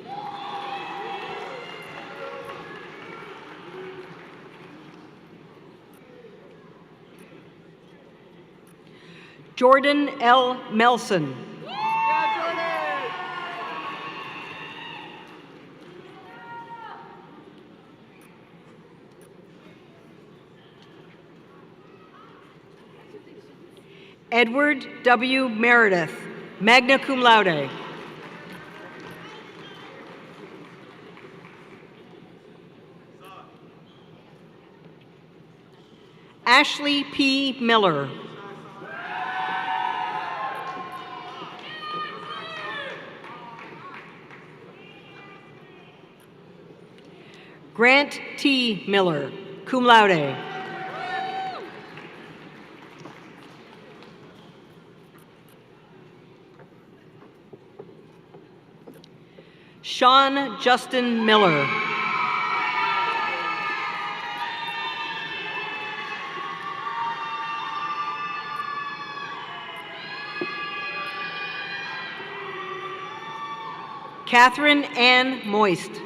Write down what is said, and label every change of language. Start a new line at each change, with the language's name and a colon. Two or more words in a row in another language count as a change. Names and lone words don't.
English: Jordan L. Melson. Edward W. Meredith,
Latin: magna cum laude.
English: Ashley P. Miller. Grant T. Miller,
Latin: cum laude.
English: Sean Justin Miller. Catherine Ann Moist.